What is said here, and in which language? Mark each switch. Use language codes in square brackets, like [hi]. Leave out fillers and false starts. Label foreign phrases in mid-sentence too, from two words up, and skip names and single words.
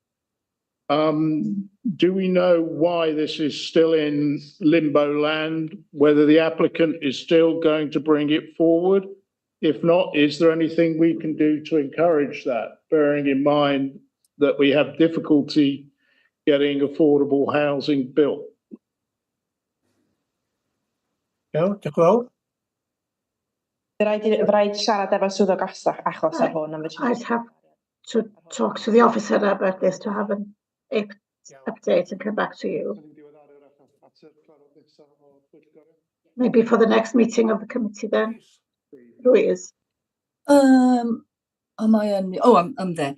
[en] Do we know why this is still in limbo land, whether the applicant is still going to bring it forward? If not, is there anything we can do to encourage that, bearing in mind that we have difficulty getting affordable housing built? [cy] Iawn, diolch yn fawr. Rhaid siarad efo swyddog achos ar hwn. [en] I'd have to talk to the officer about this to have an update and come back to you. Maybe for the next meeting of the committee then. Louise. Am I on? Oh, I'm there.